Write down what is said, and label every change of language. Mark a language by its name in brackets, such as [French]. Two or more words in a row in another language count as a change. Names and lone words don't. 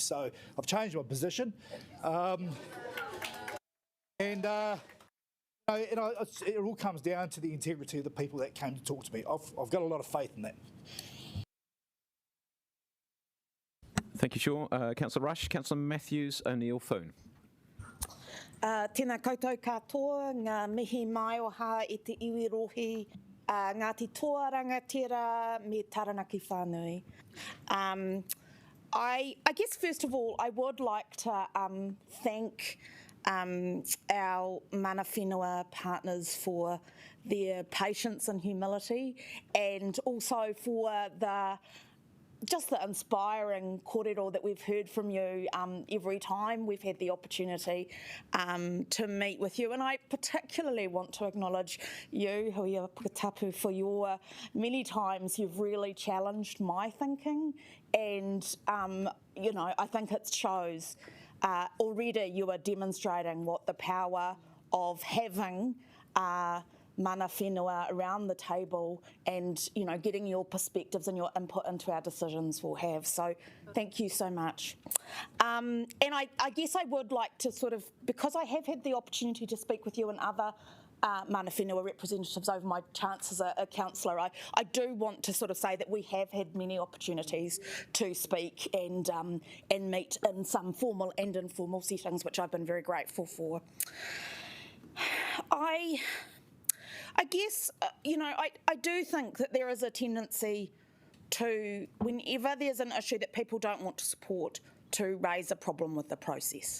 [English] So I've changed my position. It all comes down to the integrity of the people that came to talk to me. I've got a lot of faith in that. Thank you, Sean. Councillor Rush. Councillor Matthews, O'Neill, Foon. [Māori] Tēnā koutou katoa, ngā mihi mai o hā i te iwi rohi, Ngāti Toa Rangatira me Taranaki Whānui. [English] I guess first of all, I would like to thank our [Māori] mana whenua [English] partners for their patience and humility, and also for just the inspiring kōrero that we've heard from you every time we've had the opportunity to meet with you. And I particularly want to acknowledge you, Huia Pukatapu, for your many times you've really challenged my thinking, and you know, I think it shows already you are demonstrating what the power of having [Māori] mana whenua [English] around the table and, you know, getting your perspectives and your input into our decisions will have. So thank you so much. And I guess I would like to sort of, because I have had the opportunity to speak with you and other [Māori] mana whenua [English] representatives over my chance as a councillor, I do want to sort of say that we have had many opportunities to speak and meet in some formal and informal settings, which I've been very grateful for. I guess, you know, I do think that there is a tendency to, whenever there's an issue that people don't want to support, to raise a problem with the process.